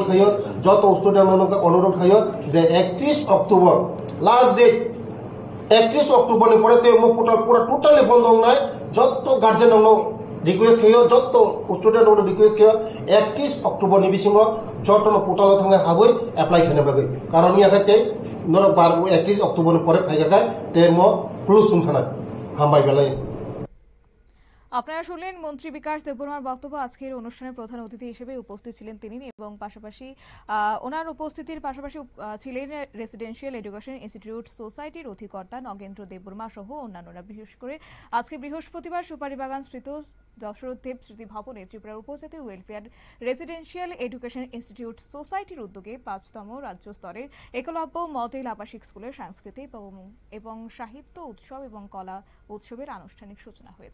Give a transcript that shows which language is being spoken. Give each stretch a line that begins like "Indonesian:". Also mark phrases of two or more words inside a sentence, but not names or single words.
Kok Borok: खायो जत स्टूडेंट अनुरोध खायो जे 31
English: October last date
Kok Borok: 31 अक्टोबर नि परे ते मो पोर्टाल पूरा टोटली बंद होनाय जत
English: guardian request
Kok Borok: खायो जत
English: student request
Kok Borok: खायो 31 अक्टोबर नि बिसिंग जतन पोर्टाल थांगै हाबै एप्लाई खाइना बगै कारण नि आखाते नर 31 अक्टोबर नि परे फाइगाय ते मो क्लोज सुनखाना हामबाय गलाय।
Bangla: আপনারা শুনলেন মন্ত্রী বিকাশ দেববর্মার বক্তব্য। আজকের অনুষ্ঠানে প্রধান অতিথি হিসেবে উপস্থিত ছিলেন তিনি এবং পাশাপাশি ওনার উপস্থিতির পাশাপাশি ছিলেন রেসিডেন্সিয়াল এডুকেশন ইনস্টিটিউট সোসাইটির অধিকর্তা নগেন্দ্র দেববর্মা সহ অন্যান্যরা। বিশেষ করে আজকে বৃহস্পতিবার সুপারিবাগান স্থিত দশরথ দেব স্মৃতি ভবনে ত্রিপুরার উপজাতি ওয়েলফেয়ার রেসিডেন্সিয়াল এডুকেশন ইনস্টিটিউট সোসাইটির উদ্যোগে ৫তম রাজ্য স্তরের একলব্য মডেল আবাসিক স্কুলের সাংস্কৃতিক এবং সাহিত্য উৎসব এবং কলা উৎসবের আনুষ্ঠানিক সূচনা হয়েছে।